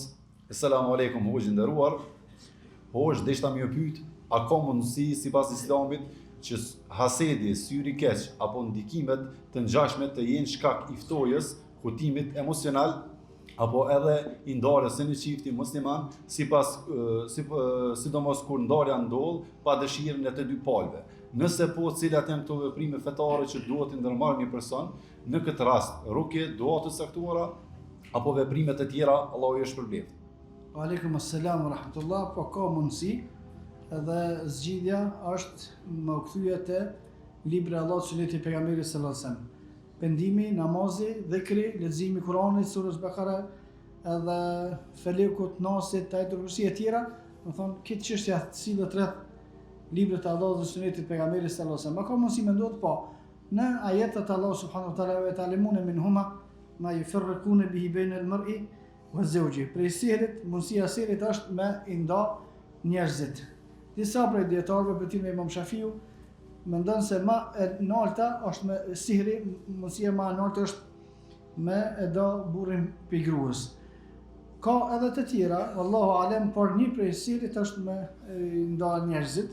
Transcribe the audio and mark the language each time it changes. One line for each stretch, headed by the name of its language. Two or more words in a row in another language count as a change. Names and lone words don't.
Arabic: السلام عليكم,
Albanian: hoxhë nderuar. Hoxhë, deshta më pyet, a ka mundësi sipas Islamit që hasedi, syri i keq apo ndikimet të ngjashme të jenë shkak i ftojës, hutimit emocional apo edhe i ndarjes së një çifti musliman, sidomos kur ndarja ndodh pa dëshirën e të dy palëve. Nëse po, cilat janë këto veprime fetare që duhet të ndërmarrë një person, në këtë rast, rukje, dua të caktuara apo veprime të tjera, Allahu ju shpërblet.
Arabic: عليكم السلام ورحمة الله,
Albanian: po ka mundësi, edhe zgjidhja është më kthye te libri i Allahut, sunneti i pejgamberit
Arabic: صلى الله عليه وسلم.
Albanian: Pendimi, namazi, dhikri, leximi i Kuranit, surës Bakara, edhe Felekut, Nasit, Ayatul Kursi e tjera, do thonë këtë çështja sillet rreth librit të Allahut dhe sunetit të pejgamberit
Arabic: صلى الله عليه وسلم.
Albanian: Ka mundësi mendohet po në ajetet
Arabic: الله سبحانه وتعالى ويتعلمون منهما ما يفرقون به بين المرء وزوجه.
Albanian: Për sihrit, mundësia e sihrit është me i nda njerëzit. Disa prej dietarëve, për tyre Imam Shafiu, mendon se më e larta është me sihri, mundësia më e lartë është me e da burrin pi gruas. Ka edhe të tjera,
Arabic: والله أعلم,
Albanian: por një prej sihrit është me nda njerëzit.